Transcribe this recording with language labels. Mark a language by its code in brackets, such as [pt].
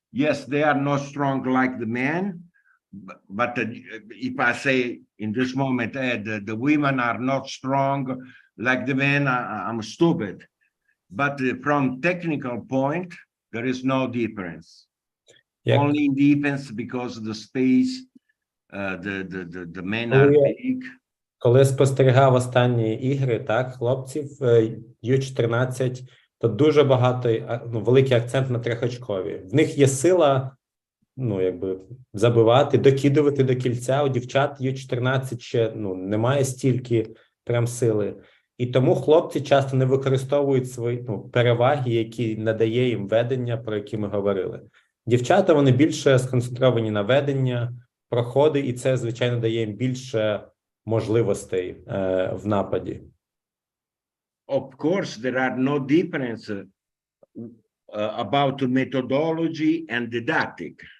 [en] Yes, they are not strong like the men, but if I say in this moment the women are not strong like the men, I'm stupid. But from technical point, there is no difference. Only in defense because the space, the men are big. [uk] Коли спостерігав останні ігри, так, хлопців Ю-14, то дуже багато, великий акцент на трьохочкові. В них є сила, забивати, докидувати до кільця. У дівчат Ю-14 ще, немає стільки прям сили. І тому хлопці часто не використовують свої переваги, які надає їм ведення, про які ми говорили. Дівчата, вони більше сконцентровані на ведення, проходи, і це, звичайно, дає їм більше можливостей в нападі. [en] Of course, there are no difference about methodology and didactic.